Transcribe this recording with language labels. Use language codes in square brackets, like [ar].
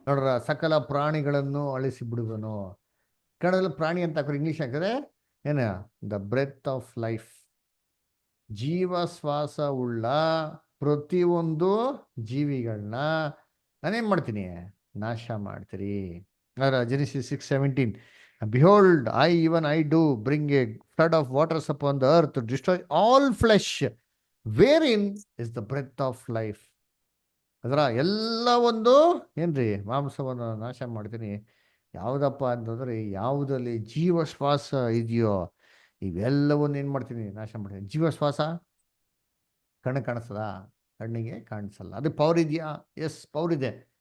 [kn] ನೋಡ್ರ, ಸಕಲ ಪ್ರಾಣಿಗಳನ್ನು ಅಳಿಸಿ ಬಿಡುವನು. ಕನ್ನಡದಲ್ಲಿ ಪ್ರಾಣಿ ಅಂತ ಹಾಕೋರು, ಇಂಗ್ಲಿಷ್ ಹಾಕಿದ್ರೆ ಏನ, [en] The breath of life. [kn] ಜೀವ ಶ್ವಾಸ ಉಳ್ಳ ಪ್ರತಿಯೊಂದು ಜೀವಿಗಳನ್ನ ನಾನೇನ್ ಮಾಡ್ತೀನಿ, ನಾಶ ಮಾಡ್ತೀರಿ. [en] Genesis 6:17, Behold, I do bring a flood of waters upon the earth to destroy all flesh, wherein is the breath of life. [kn] ಅದರ ಎಲ್ಲ ಒಂದು ಏನ್ರಿ, ಮಾಂಸವನ್ನು ನಾಶ ಮಾಡ್ತೀನಿ. ಯಾವುದಪ್ಪ ಅಂತಂದ್ರೆ ಯಾವುದಲ್ಲಿ ಜೀವ ಶ್ವಾಸ ಇದೆಯೋ ಇವೆಲ್ಲವನ್ನು ಏನು ಮಾಡ್ತೀನಿ, ನಾಶ ಮಾಡ್ತೀನಿ. ಜೀವ ಶ್ವಾಸ ಕಣ್ಣು ಕಾಣಿಸ್ತದ? ಕಣ್ಣಿಗೆ ಕಾಣಿಸಲ್ಲ. ಅದು ಪವರ್ ಇದೆಯಾ? ಎಸ್, ಪವರ್ ಇದೆ.